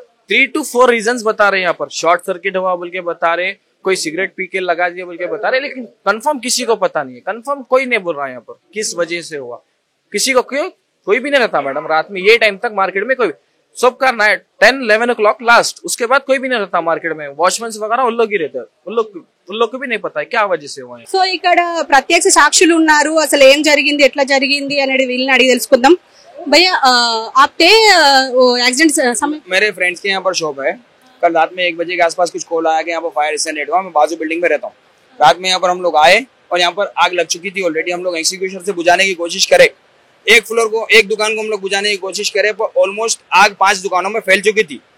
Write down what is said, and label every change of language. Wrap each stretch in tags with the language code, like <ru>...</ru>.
<hi>3 to 4 reasons बता रहे हैं यहाँ पर। शॉर्ट सर्किट हुआ बोल के बता रहे, कोई सिगरेट पी के लगा दिया बोल के बता रहे, लेकिन कंफर्म किसी को पता नहीं है। कंफर्म कोई नहीं बोल रहा है यहाँ पर किस वजह से हुआ, किसी को क्यों कोई भी नहीं रहता मैडम रात में, ये टाइम तक मार्केट में कोई, सबका नाइट 10-11 o'clock लास्ट, उसके बाद कोई भी नहीं रहता मार्केट में। वॉचमैन वगैरह उन लोग ही रहते हैं, उन लोग को भी नहीं पता है क्या वजह से हुआ है।</hi> <te>సో ఇక్కడ ప్రత్యక్ష సాక్షులు ఉన్నారు, అసలు ఏం జరిగింది, ఎట్లా జరిగింది అనేది వీళ్ళని అడిగి తెలుసుకుందాం।</te> <hi>भैया आप थे एक्सीडेंट समय? मेरे फ्रेंड्स के यहाँ पर शॉप है। कल रात में 1 बजे के आसपास कुछ कॉल आया कि यहाँ पर फायर एक्सीडेंट हुआ। मैं बाजू बिल्डिंग में रहता हूँ। रात में यहाँ पर हम लोग आए और यहाँ पर आग लग चुकी थी ऑलरेडी। हम लोग एक्सटिंग्विशर से बुझाने की कोशिश करे, एक दुकान को हम लोग बुझाने की कोशिश करे, पर ऑलमोस्ट आग 5 दुकानों में फैल चुकी थी।</hi>